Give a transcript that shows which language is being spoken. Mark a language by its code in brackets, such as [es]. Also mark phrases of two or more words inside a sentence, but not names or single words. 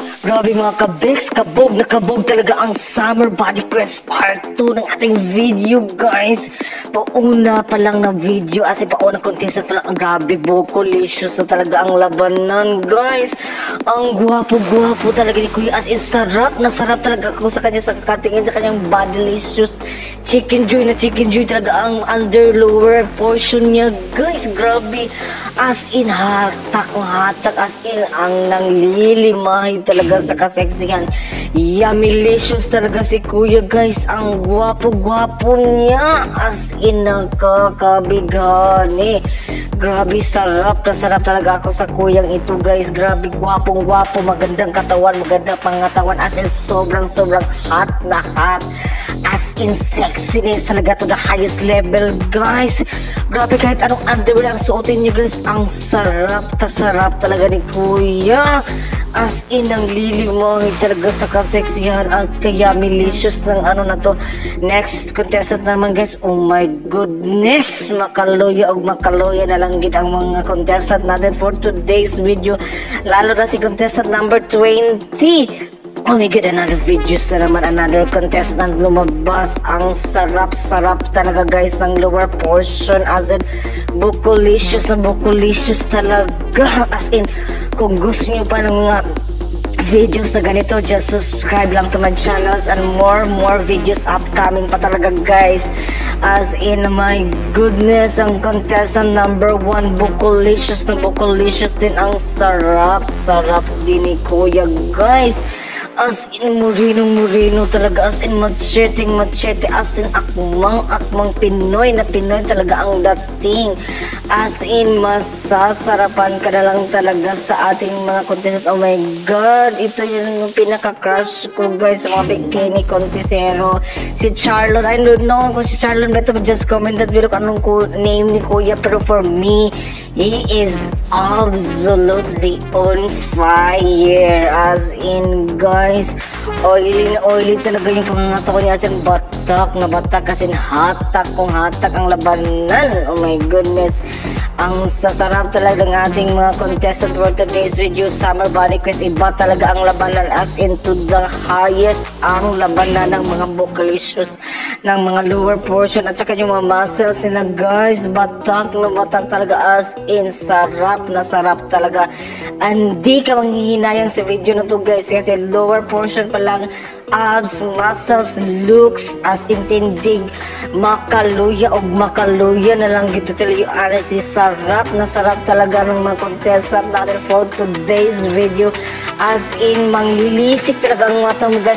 [tl] Grabe mga kabex, kabog talaga ang Summer Body Quest Part 2 ng ating video, guys. Pauna pa lang na video, [en] as in [tl] pauna contestant pa lang. Ang grabe, bokolicious na talaga ang labanan, guys. Ang gwapo talaga ni Kuya, [en] as in [tl] sarap talaga ako sa kanya, sa kakatingin sa kanyang bodylicious. Chicken joy talaga ang [en] under lower portion [tl] niya, guys. Grabe, [en] as in [tl] hatak, [en] as in [tl] ang nanglilimahin talaga sa kaseksihan. Yummylicious talaga si Kuya, guys. Ang gwapo niya, [en] as in [tl] nakakabigani. Grabe, sarap talaga ako sa kuyang ito, guys. Grabe, gwapong magandang katawan, magandang pangatawan, [en] as in [tl] sobrang hot na hot. [en] As in sexiness talaga to the highest level, guys. [tl] Grabe, kahit anong underwear ang suotin nyo, guys, ang sarap talaga ni Kuya. [en] As in, [tl] ang lilimahin talaga sa kaseksihan at kaya milicious ng ano na to. [en] Next contestant [tl] naman, guys. [en] Oh my goodness, [tl] makaluya na lang gid ang mga contestant natin [en] for today's video, [tl] lalo na si [en] contestant number 20. Oh my god, another videos [tl] na naman, [en] another contestant lumabas. [tl] Ang sarap talaga, guys, ng [en] lower portion, as in [tl] bokolicious talaga. [en] As in, [tl] kung gusto nyo pa ng mga videos na ganito, [en] just subscribe [tl] lang [en] to my channels and more videos upcoming [tl] pa talaga, guys. [en] As in, my goodness, [tl] ang contestant number 1, bokolicious din. Ang sarap din ni Kuya, guys. [en] As in, [tl] murino talaga, [en] as in [tl] machete, [en] as in [tl] akmang Pinoy talaga ang dating. [en] As in, [tl] masasarapan ka na lang talaga sa ating mga contestant. [en] Oh my god, [tl] ito yung pinaka-crush ko, guys, sa mga bikini contestero. Si Charlon, [en] I don't know [tl] kung si Charlon ba ito, [en] just comment that below [tl] kung anong [en] name [tl] ni Kuya, pero [en] for me, he is absolutely on fire. As in, [tl] guys, oily talaga yung pangangata ko niya, [en] as in [tl] batak, [en] as in [tl] hatak ang labanan. [en] Oh my goodness, [tl] ang sasarap talaga ng ating mga contestant [en] for today's video, [tl] Summer Body Quest. Iba talaga ang labanan, [en] as in to the highest [tl] ang labanan ng mga bokolicious, ng mga [en] lower portion, [tl] at saka yung mga muscles nila, guys. Batak talaga, [en] as in [tl] sarap talaga. Hindi ka manghihinayang sa video na to, guys, kasi [en] lower portion [tl] pa lang, abs, muscles, looks, [en] as in [tl] tindig, makaluya na lang gito talaga. Honestly, sarap talaga ng mga contestant natin [en] for today's video, as in [tl] manglilisik talaga ang mata mo, guys.